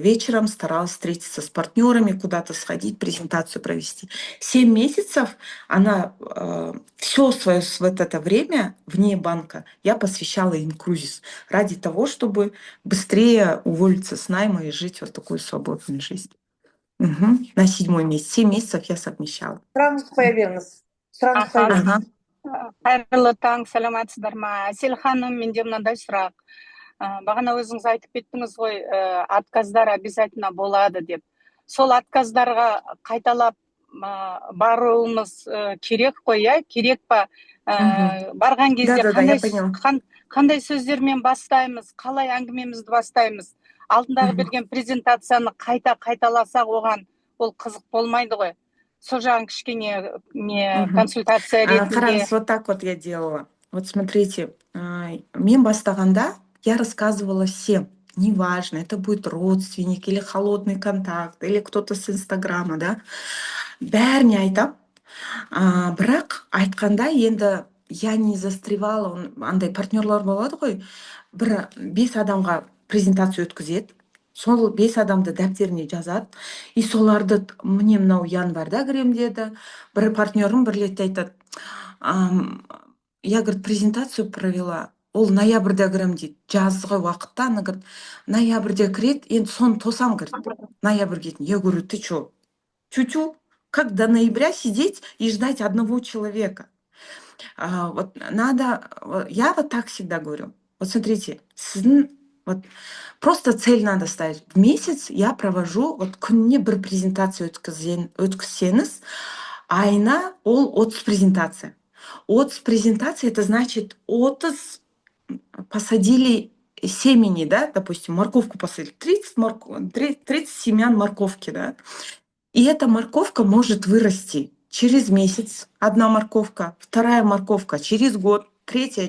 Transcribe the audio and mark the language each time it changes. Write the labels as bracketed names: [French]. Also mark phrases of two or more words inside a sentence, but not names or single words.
[Russian] Вечером старалась встретиться с партнерами, куда-то сходить, презентацию провести. 7 месяцев она все свое вот это время вне банка я посвящала инкрузис ради того, чтобы быстрее уволиться с найма и жить вот такую свободную жизнь. На 7-й месяц. 7 месяцев я совмещала. [Kazakh] Сұрағыңызды қоя беріңіз. Қайырлы таң, саламатсыздар ма? Әсел ханым, менде мынандай сұрақ. Бағана өзіңіз айтып кеттіңіз ғой, отказдар обязательно болады деп. Сол отказдарға қайталап баруымыз керек қой, иә? Керек па? Барған кезде қандай сөздермен бастаймыз, қалай әңгімемізді бастаймыз? Алдындағы берген презентацияны қайталасақ оған ол қызық болмайды ғой. Сол жағын кішкене консультация ретінде. Қараңыз, [Russian] вот так вот я делала. Вот смотрите, [Kazakh] мен бастағанда [Russian] я рассказывала всем. Неважно, это будет родственник или холодный контакт, или кто-то с Инстаграма, да. [Kazakh] Бәріне айтам. Бірақ айтқанда енді [Russian] я не застревала, [Kazakh] андай партнерлар болады ғой, 5 адамға презентация өткізеді. Сол 5 адамды дәптеріне жазады. И соларды мне мынау январда кірем деді. Бір партнерім бір рет айтады. [Russian] Я, говорит, презентацию провела. [Kazakh] Ол ноябрьда кірем дейді. Жазғы уақытта, [Russian] она говорит, [Kazakh] ноябрьде кіреді, енді соны тосам, [Russian] говорит, ноябрь кетін. Я говорю, ты что? Тю-тю, как до ноября сидеть и ждать одного человека? Вот надо, я вот так всегда говорю. Вот смотрите, вот просто цель надо ставить. В месяц я провожу, вот [Kazakh] күніне бір презентация өткізсеңіз, айына ол 30 презентация. 30 презентация, [Russian] это значит 30 посадили семени, да, допустим, морковку посадили, 30 семян морковки, да, и эта морковка может вырасти через месяц, одна морковка, вторая морковка через год, третья.